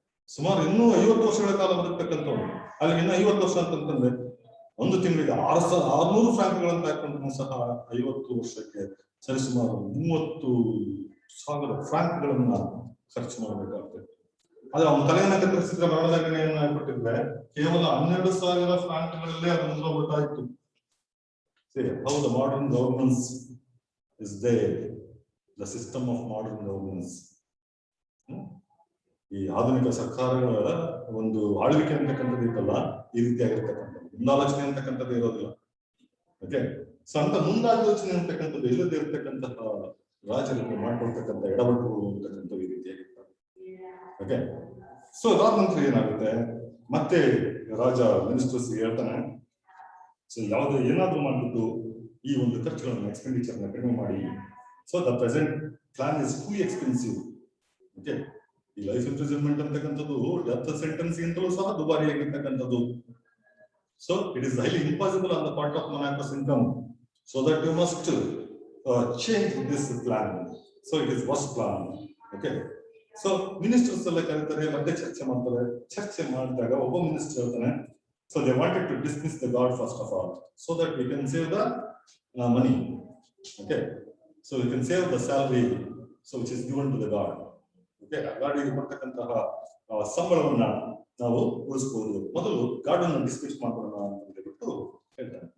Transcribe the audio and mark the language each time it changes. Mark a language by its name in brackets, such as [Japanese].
[Kannada] ಸುಮಾರು ಇನ್ನೂ 50 ವರ್ಷಗಳ ಕಾಲ ಬದುಕ್ತಕ್ಕಂಥವ್ರು. ಅಲ್ಲಿ ಇನ್ನು 50 ವರ್ಷ ಅಂತಂದ್ರೆ ಒಂದು ತಿಂಗಳಿಗೆ 600 ಫ್ರಾಂಕ್ಗಳಂತ ಹಾಕೊಂಡ್ರು ಸಹ 50 ವರ್ಷಕ್ಕೆ ಸರಿಸುಮಾರು 30,000 ಫ್ರಾಂಕ್ಗಳನ್ನ ಖರ್ಚು ಮಾಡಬೇಕಾಗ್ತದೆ. ಆದ್ರೆ ಅವನ ತಲೆಯನ್ನ ಕತ್ತರಿಸಿದ್ರೆ ಮರಣದಂಡನೆಯನ್ನ ಕೊಟ್ಟಿದ್ರೆ ಕೇವಲ 12,000 ಫ್ರಾಂಕ್ಗಳಲ್ಲೇ ಅದು ಮುಗಿದೋಗ್ಬಿಟ್ಟಾಯ್ತು. [English] How the modern governance is there, the system of modern governance. [Kannada] ಈ ಆಧುನಿಕ ಸರ್ಕಾರಗಳ ಒಂದು ಆಳ್ವಿಕೆ ಅಂತಕ್ಕಂಥದ್ದು ಇತ್ತಲ್ಲ, ಈ ರೀತಿಯಾಗಿರ್ತಕ್ಕಂಥದ್ದು ಮುಂದಾಲೋಚನೆ ಅಂತಕ್ಕಂಥದ್ದು ಇರೋದಿಲ್ಲ. ಓಕೆ, ಸೊ ಅಂತ ಮುಂದಾಲೋಚನೆ ಅಂತಕ್ಕಂಥದ್ದು ಇಲ್ಲದೆ ಇರ್ತಕ್ಕಂತಹ ರಾಜರಿಗೆ ಮಾಡ್ಕೊಳ್ತಕ್ಕಂಥ ಎಡವಟ್ಟುಗಳು ಅಂತಕ್ಕಂಥದ್ದು ಈ ರೀತಿಯಾಗಿರ್ತವೆ. ಓಕೆ, ಸೊ ಅದಾದ ನಂತರ ಏನಾಗುತ್ತೆ, ಮತ್ತೆ ರಾಜ ಮಿನಿಸ್ಟರ್ಸ್ ಹೇಳ್ತಾನೆ, ಸೊ ಯಾವುದೇ ಏನಾದ್ರೂ ಮಾಡ್ಬಿಟ್ಟು ಈ ಒಂದು ಖರ್ಚುಗಳನ್ನು ಎಕ್ಸ್ಪೆಂಡಿಚರ್ನ ಕಡಿಮೆ ಮಾಡಿ. [English] So the present plan is too expensive. [Kannada] Okay, ಈ ಲೈಫ್ ಇಂಪ್ರಿಸನ್ಮೆಂಟ್ ಅಂತಕ್ಕಂಥದ್ದು ಡೆತ್ ಸೆಂಟೆನ್ಸ್ ಗಿಂತಲೂ ಸಹ ದುಬಾರಿಯಾಗಿರ್ತಕ್ಕಂಥದ್ದು. [English] So it is highly impossible on the part of monarchs income, so that you must change this plan. So it is worst plan. [Kannada] Okay, so ministers ಎಲ್ಲ ಕರೀತಾರೆ, ಮತ್ತೆ ಚರ್ಚೆ ಮಾಡ್ತಾರೆ. ಚರ್ಚೆ ಮಾಡಿದಾಗ ಒಬ್ಬ ಮಿನಿಸ್ಟರ್ ಹೇಳ್ತಾನೆ, [English] so they wanted to dismiss the god first of all, so that we can save the money. Okay, so we can save the salary, so which is given to the god. [Kannada] Okay, ಗಾಡಿಗೆ ಕೊಡ್ತಕ್ಕಂತಹ ಸಂಬಳವನ್ನ ನಾವು ಉಳಿಸಬಹುದು, ಮೊದಲು guard ಅನ್ನು dismiss ಮಾಡೋಣ ಅಂತ ಹೇಳ್ಬಿಟ್ಟು ಹೇಳ್ತಾನೆ.